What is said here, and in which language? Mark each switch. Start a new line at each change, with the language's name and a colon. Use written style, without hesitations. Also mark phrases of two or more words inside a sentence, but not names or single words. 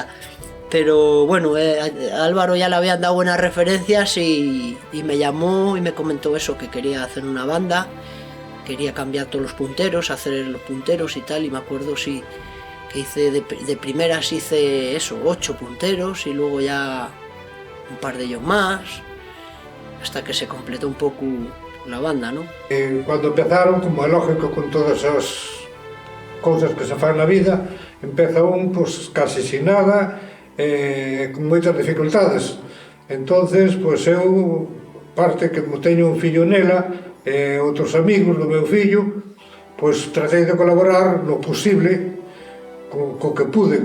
Spanish: Pero bueno, a Álvaro ya le habían dado buenas referencias y me llamó y me comentó eso, que quería hacer una banda, quería cambiar todos los punteros, hacer los punteros y tal, y me acuerdo que hice de primeras hice eso, 8 punteros y luego ya un par de ellos más, hasta que se completó
Galician: un pouco
Spanish: la banda, ¿no? Cuando empezaron,
Galician: como é lógico con todas as cousas que se fan na vida, empeza un pues, casi sin nada, con moitas dificultades. Entonces, pues eu, parte que teño un fillo nela, outros amigos do meu fillo, pues tratei de colaborar no posible co que pude.